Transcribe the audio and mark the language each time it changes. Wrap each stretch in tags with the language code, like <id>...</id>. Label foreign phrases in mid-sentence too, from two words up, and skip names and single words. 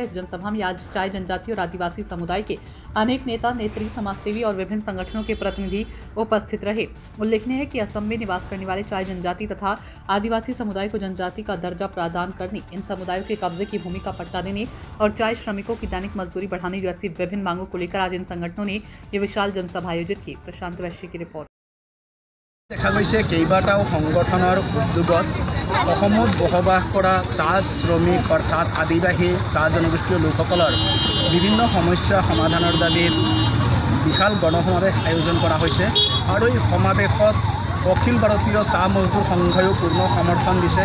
<hi>इस जनसभा में आज चाय जनजाति और आदिवासी समुदाय के अनेक नेता, नेत्री, समाजसेवी और विभिन्न संगठनों के प्रतिनिधि उपस्थित रहे। उल्लेखनीय है कि असम में निवास करने वाले चाय जनजाति तथा आदिवासी समुदाय को जनजाति का दर्जा प्रदान करने, इन समुदायों के कब्जे की भूमि का पट्टा देने और चाय श्रमिकों की दैनिक मजदूरी बढ़ाने जैसी विभिन्न मांगों को लेकर आज इन संगठनों ने ये विशाल जनसभा आयोजित की। प्रशांत वैश्य की रिपोर्ट।</hi> <as>দেখা গৈছে কেইবাটাও সংগঠনৰ উদ্যোগত অসমত বসবাস কৰা চাহ শ্ৰমিক অৰ্থাৎ আদিবাসী চাহ জনগোষ্ঠীয় লোকসকলৰ বিভিন্ন সমস্যা সমাধানৰ দাবীত বিশাল গণসমাৱেশ আয়োজন কৰা হৈছে আৰু এই সমাৱেশত অখিল ভাৰতীয় চাহ মজদুৰ সংঘয়ো পূৰ্ণ সমৰ্থন দিছে।</as>